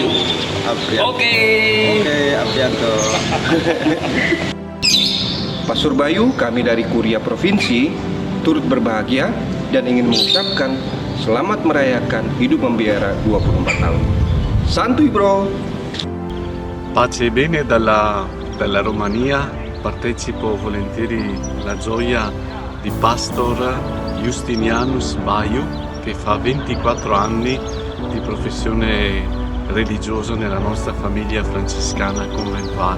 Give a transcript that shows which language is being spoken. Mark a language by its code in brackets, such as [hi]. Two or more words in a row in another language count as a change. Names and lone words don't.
[id] Oke, Aprianto. Pastor Bayu, kami dari Kuria Provinsi turut berbahagia dan ingin mengucapkan selamat merayakan hidup membiara 24 tahun. Santuy bro. [it] Pace e bene dalla Romania, partecipo volentieri alla gioia di Pastor Justinianus Bayu, che fa 24 anni di professione religiosa nella nostra famiglia francescana conventuale.